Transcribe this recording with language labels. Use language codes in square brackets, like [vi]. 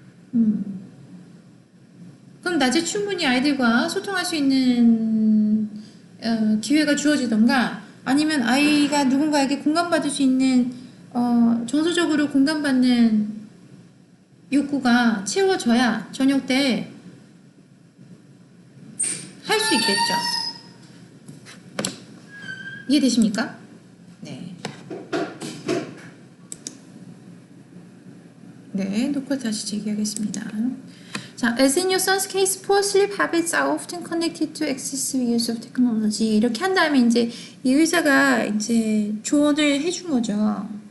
[ko] 그럼 낮에 충분히 아이들과 소통할 수 있는 기회가 주어지던가 아니면 아이가 누군가에게 공감받을 수 있는 정서적으로 공감받는 욕구가 채워져야 저녁 때 할 수 있겠죠. 이해되십니까? 네. 네, 녹화 다시 재개하겠습니다. [en] 자, as in your son's case, poor sleep habits are often connected to excessive use of technology. [ko] 이렇게 한 다음에 이제 이 의사가 이제 조언을 해준 거죠.